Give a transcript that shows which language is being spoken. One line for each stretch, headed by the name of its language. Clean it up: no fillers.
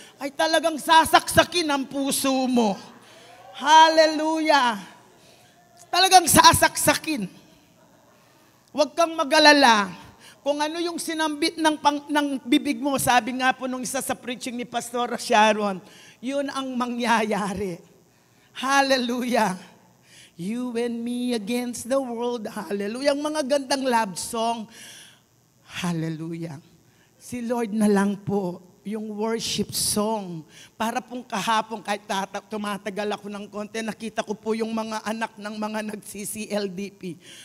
Filipino: Ay talagang sasaksakin ang puso mo. Hallelujah. Talagang sasaksakin. Huwag kang mag-alala. Kung ano yung sinambit ng bibig mo, sabi nga po nung isa sa preaching ni Pastor Sharon, yun ang mangyayari. Hallelujah.
English: You and me against the world. Hallelujah.
Filipino: Ang mga gandang love song. Hallelujah. Si Lord na lang po yung worship song. Para pong kahapon, kahit tumatagal ako ng konti, nakita ko po yung mga anak ng mga nag-CCLDP.